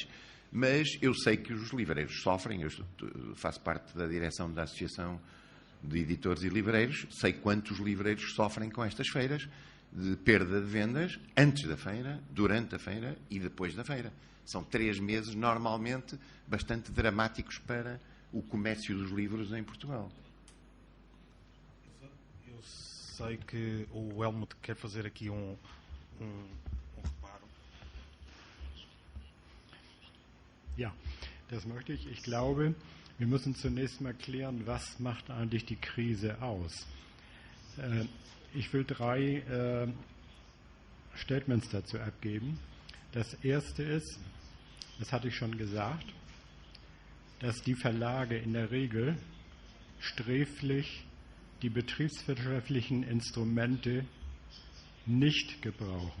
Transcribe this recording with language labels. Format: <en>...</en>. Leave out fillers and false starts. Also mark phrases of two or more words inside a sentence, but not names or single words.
<pt>Mas eu sei que os livreiros sofrem, eu faço parte da direção da Associação de Editores e Livreiros, sei quantos livreiros sofrem com estas feiras, de perda de vendas antes da feira, durante a feira e depois da feira. São 3 meses, normalmente, bastante dramáticos para o comércio dos livros em Portugal. Eu sei que o Helmut quer fazer aqui um reparo.</pt> <de>Ja, das möchte ich. Ich glaube, wir müssen zunächst mal klären, was macht eigentlich die Krise aus. Ich will 3 Statements dazu abgeben. Das erste ist, das hatte ich schon gesagt, dass die Verlage in der Regel sträflich die betriebswirtschaftlichen Instrumente nicht gebrauchen.</de>